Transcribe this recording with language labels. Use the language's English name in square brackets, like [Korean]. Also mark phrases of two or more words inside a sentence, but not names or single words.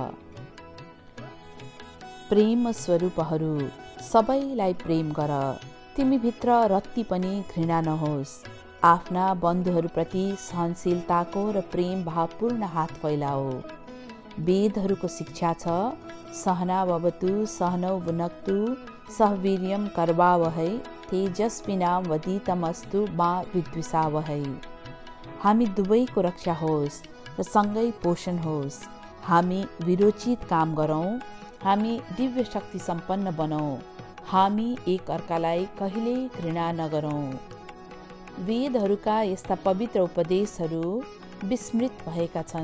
[Nepali] प्रेम स्वरूपहरू, सबैलाई प्रेम गर। तिमीभित्र रत्ती पनि घृणा नहोस्। आफ्ना बन्धुहरूप्रति सहनशीलताको र प्रेम भावपूर्ण हात फैलाओ। वेदहरूको शिक्षा छ, [Sanskrit] सहनाववतु सहनौ भुनक्तु सहवीर्यं करवावहै तेजस्विनाम वधितमस्तु मा विद्विषावहै। [Nepali] हामी दुवैको रक्षा होस् र सँगै पोषण होस्। हामी विरोचित काम गरौँ। हामी दिव्य शक्ति सम्पन्न बनौँ। हामी एक अर्कालाई कहिल्यै घृणा नगरौँ। वेदहरूका यस्ता पवित्र उपदेशहरू विस्मृत भएका छन्।